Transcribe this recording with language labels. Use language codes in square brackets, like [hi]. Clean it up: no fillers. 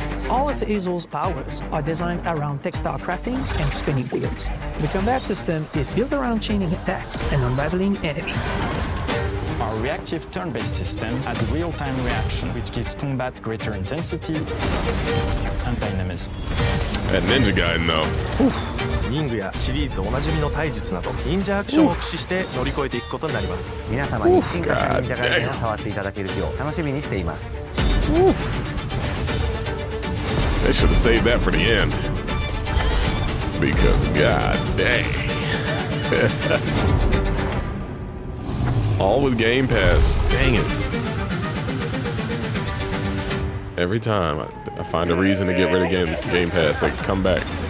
[en] All of Hazel's powers are designed around textile crafting and spinning wheels. The combat system is built around chaining attacks and unraveling enemies. Our reactive turn-based system has a real-time reaction, which gives combat greater intensity and dynamism. That Ninja Gaiden though. [ja] 忍具やシリーズおなじみの体術など忍者アクションを駆使して乗り越えていくことになります。皆様に進化した忍者ガイデンを触っていただける日を楽しみにしています。 [en] They should have saved that for the end. Because god dang. All with Game Pass. Dang it. Every time I find a reason to get rid of Game Pass, they come back.